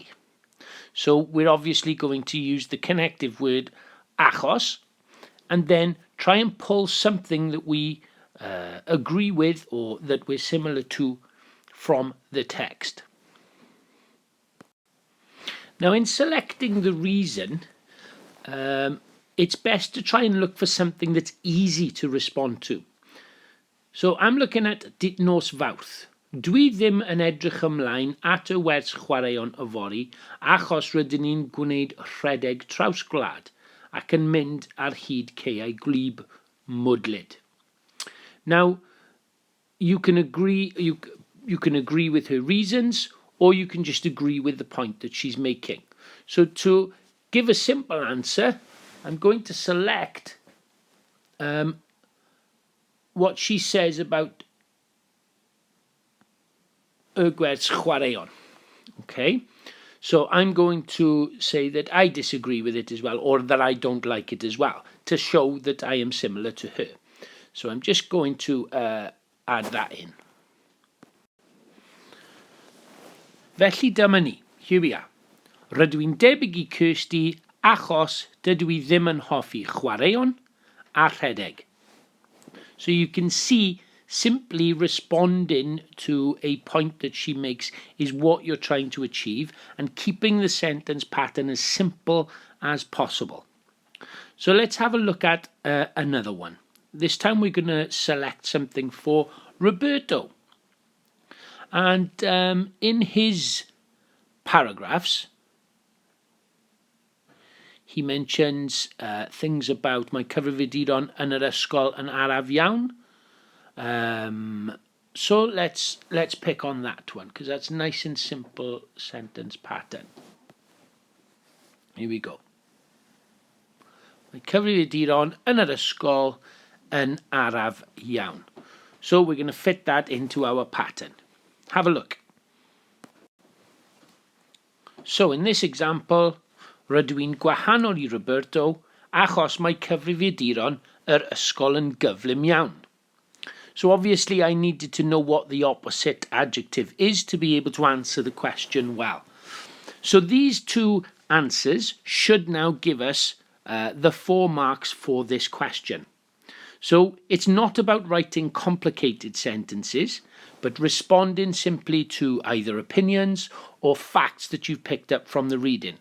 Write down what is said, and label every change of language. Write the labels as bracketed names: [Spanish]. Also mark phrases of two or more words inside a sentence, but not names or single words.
[English] So we're obviously going to use the connective word achos, and then try and pull something that we agree with or that we're similar to from the text. Now in selecting the reason, it's best to try and look for something that's easy to respond to. So I'm looking at [Welsh] dit nos fawrth. Dwi ddim yn edrych ymlaen at y wers chwaraeon yfory achos rydyn ni'n gwneud rhedeg trawsgwlad ac yn mynd ar hyd caeau gwlyb mwdlyd. [English] Now, you can agree with her reasons, or you can just agree with the point that she's making. So to give a simple answer, I'm going to select what she says about [Welsh] y gwers chwaraeon. [English] Okay, so I'm going to say that I disagree with it as well, or that I don't like it as well, to show that I am similar to her. So I'm just going to add that in. [Welsh] Felly dyma ni. [English] Here we are. [Welsh] Rydw i'n debyg I Kirsty achos dydw I ddim yn hoffi chwaraeon a rhedeg. [English] So you can see simply responding to a point that she makes is what you're trying to achieve, and keeping the sentence pattern as simple as possible. So let's have a look at another one. This time we're going to select something for Roberto. And in his paragraphs, he mentions things about [Welsh] my cyfrifiaduron yn yr ysgol yn araf iawn. [English] So let's pick on that one, because that's a nice and simple sentence pattern. Here we go. [Welsh] My cyfrifiaduron yn yr ysgol yn araf iawn. [English] So we're going to fit that into our pattern. Have a look. So in this example, [Welsh] rydw i'n gwahanol I Roberto achos mae cyfrifiaduron yr ysgol yn gyflym iawn. [English] So obviously I needed to know what the opposite adjective is to be able to answer the question well. So these two answers should now give us the 4 marks for this question. So it's not about writing complicated sentences, but responding simply to either opinions or facts that you've picked up from the reading.